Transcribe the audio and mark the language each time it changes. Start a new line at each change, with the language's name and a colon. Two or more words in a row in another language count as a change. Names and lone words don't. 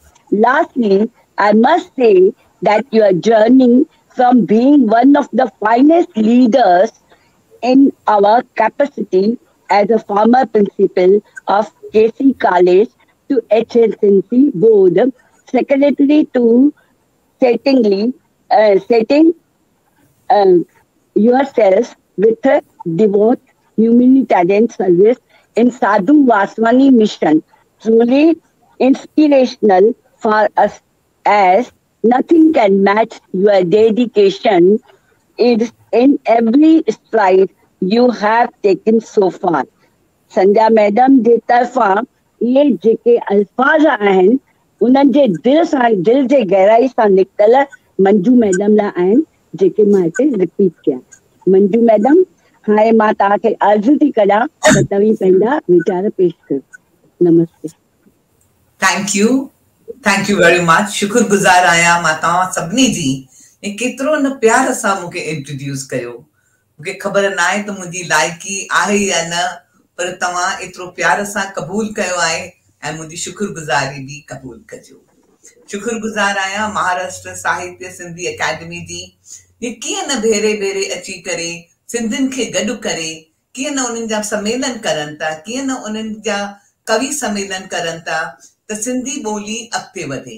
English: Lastly, I must say that your journey from being one of the finest leaders in our capacity as a former principal of KC College to HSNC board secretary to setting um, yourself with a devout humanitarian service in Sadhu Vaswani mission. Truly inspirational for us as nothing can match your dedication is in every stride you have taken so far.
Sindhi: संध्या मैडम जे तरफ़ां इहे जेके अल्फाज़ आहिनि उन्हनि जे दिल जे गहराई सां निकितल मंजू मैडम लाइ आहिनि जेके मां हिते रिपीट कया। मंजू मैडम, हाणे मां तव्हांखे अर्ज़ु थी कयां त तव्हीं पंहिंजा वीचार पेश कयो। नमस्ते।
English: Thank you very much.
Sindhi: शुक्रगुज़ार आहियां मां तव्हां सभिनी जी केतिरो न प्यार सां मूंखे इंट्रोड्यूस कयो। मूंखे ख़बर न आहे त मुंहिंजी लाइकी आहे या न, पर तव्हां एतिरो प्यार सां क़बूल कयो आहे ऐं मुंहिंजी शुक्रगुज़ारी बि क़बूल कजो। शुक्रगुज़ार आहियां महाराष्ट्र साहित्य सिंधी अकेडमी जी, ये कीअं न भेरे भेरे अची करे सिंधियुनि खे गॾु करे कीअं न उन्हनि जा सम्मेलन करनि था, कीअं न उन्हनि जा कवि सम्मेलन करनि था त सिंधी ॿोली अॻिते वधे।